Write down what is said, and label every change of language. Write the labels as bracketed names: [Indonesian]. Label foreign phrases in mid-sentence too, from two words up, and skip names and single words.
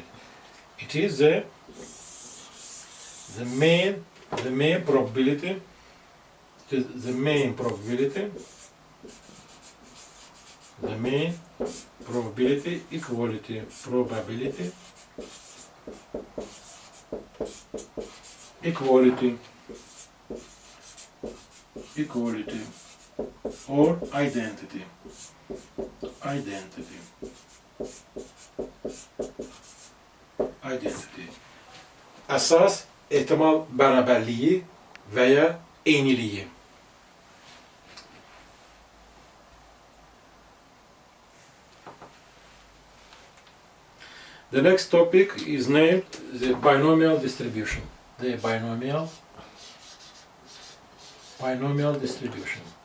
[English] It is the main probability, the main probability equality, or identity. [Azerbaijani] Əsas ehtimal bərabərliyi və ya eyniliyi. [English] The next topic is named the binomial distribution. The binomial distribution.